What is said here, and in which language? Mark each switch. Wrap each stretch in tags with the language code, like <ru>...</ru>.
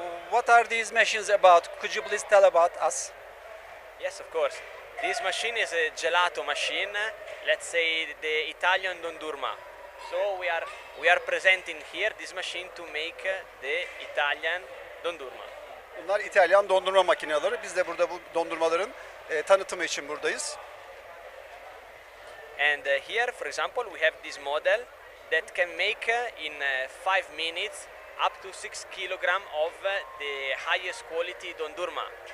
<en>What are these machines about? Could you please tell about us? Yes, of course. This machine is a gelato machine. Let's say the Italian Dondurma. So we are presenting here this machine to make the Italian Dondurma.</en> <tr>Bunlar İtalyan dondurma makineleri. Biz de burada bu dondurmaların tanıtımı için buradayız.</tr> <en>And here, for example, we have this model that can make in 5 minutes up to 6 kilogram of the highest quality dondurma.</en>